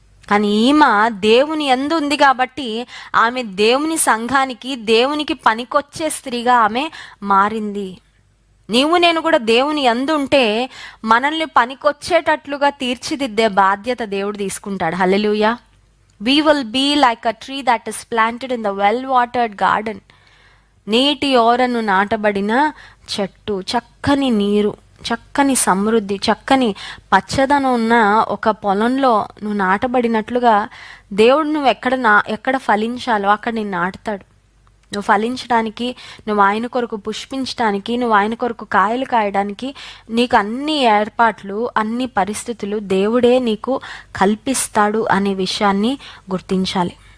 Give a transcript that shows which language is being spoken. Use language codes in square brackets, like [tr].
[te] కానీ ఈమె దేవుని యందు ఉంది కాబట్టి ఆమె దేవుని సంఘానికి, దేవునికి పనికొచ్చే స్త్రీగా ఆమె మారింది. నీవు నేను కూడా దేవుని యందు ఉంటే మనల్ని పనికొచ్చేటట్లుగా తీర్చిదిద్దే బాధ్యత దేవుడు తీసుకుంటాడు. హల్లెలూయా. [en] We will be like a tree that is planted in the well-watered garden. [te] నీటి ఓరను నాటబడిన చెట్టు, చక్కని నీరు, చక్కని సమృద్ధి, చక్కని పచ్చదనం ఉన్న ఒక పొలంలో నువ్వు నాటబడినట్లుగా దేవుడు నువ్వు ఎక్కడ ఫలించాలో అక్కడ నేను నాటుతాడు. నువ్వు ఫలించడానికి, నువ్వు ఆయన కొరకు పుష్పించడానికి, నువ్వు ఆయన కొరకు కాయలు కాయడానికి నీకు అన్ని ఏర్పాట్లు, అన్ని పరిస్థితులు దేవుడే నీకు కల్పిస్తాడు అనే విషయాన్ని గుర్తించాలి.